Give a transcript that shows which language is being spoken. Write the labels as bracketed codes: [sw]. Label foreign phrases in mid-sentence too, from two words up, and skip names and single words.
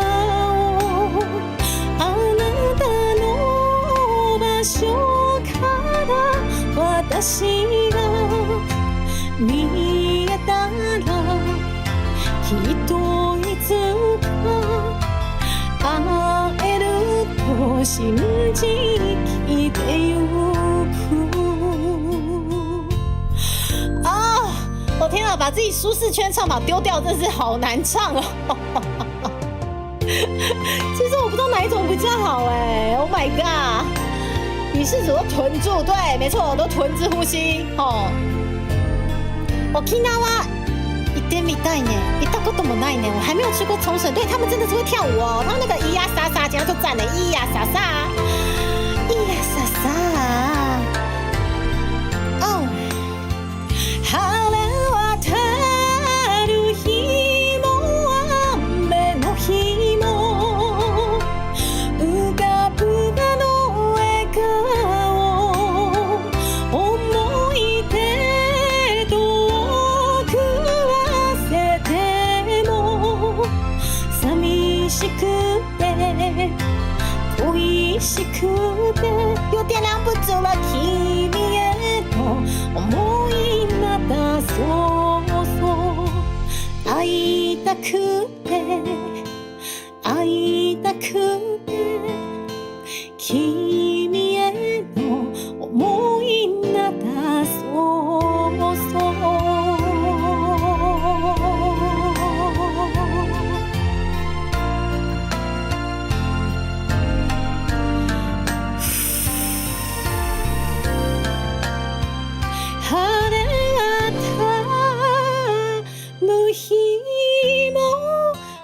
[ja] あなたの場所から私が見えたらきっといつか会えると信じきてゆく啊！ [zh] 我天啊，把自己舒适圈唱法丢掉，真是好难唱哦。其实我不知道哪一种比较好哎。 [en] Oh my god！ [zh] 你是说臀住？对，没错，我都臀之呼吸哦。 [ja] 沖縄行ってみたいね。行ったこともないね。 [zh] 我还没有去过冲绳。对，他们真的是会跳舞哦。他们那个咿呀撒撒，简直就赞了。咿呀撒撒，咿呀撒撒。哦， [ja] 晴れ渡る日も雨の日も浮かぶあの笑顔思い出遠く忘れても寂しくて恋しくて [zh] 有点拦不住了 [ja] 君への思いまたそうそう会いたくて会いたくて君への思いまたそうそう晴れ渡る日も